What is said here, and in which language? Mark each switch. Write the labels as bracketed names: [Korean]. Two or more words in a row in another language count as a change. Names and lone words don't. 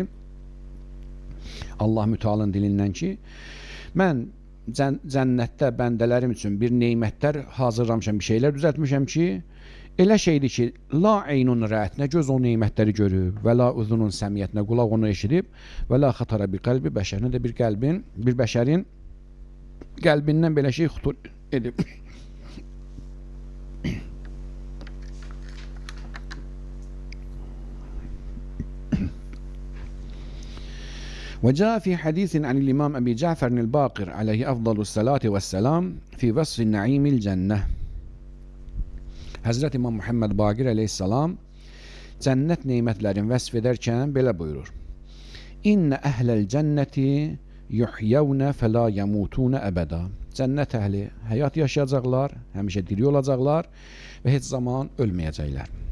[Azerbaijani] Allah Müteala'nın dilindən ki, mən cənnətdə bəndələrim üçün bir neymətlər hazırlamışam, bir şeylər düzəltmişəm ki, elə şeydir ki, [Arabic] لا عين رأت, [Azerbaijani] nə göz o neymətləri görüb, [Arabic] ولا أذن سمعت, [Azerbaijani] nə qulaq onu eşidib, [Arabic] ولا خطر بقلب بشر, [Azerbaijani] nə də bir qəlbin, bir bəşərin qəlbindən belə şey xutur edib. [Arabic] وجاء في حديث عن الإمام أبي جعفر الباقر عليه أفضل الصلاة والسلام في وصف النعيم الجنة. [Azerbaijani] Hazreti İmam Muhammed Baqir aleyhissalam cənnət nemətlərini vəsf edərkən belə buyurur. [Arabic] إن أهل الجنة يحيون فلا يموتون أبدا. [Azerbaijani] Cənnət əhli həyat yaşayacaqlar, həmişə diri olacaqlar və heç zaman ölməyəcəklər.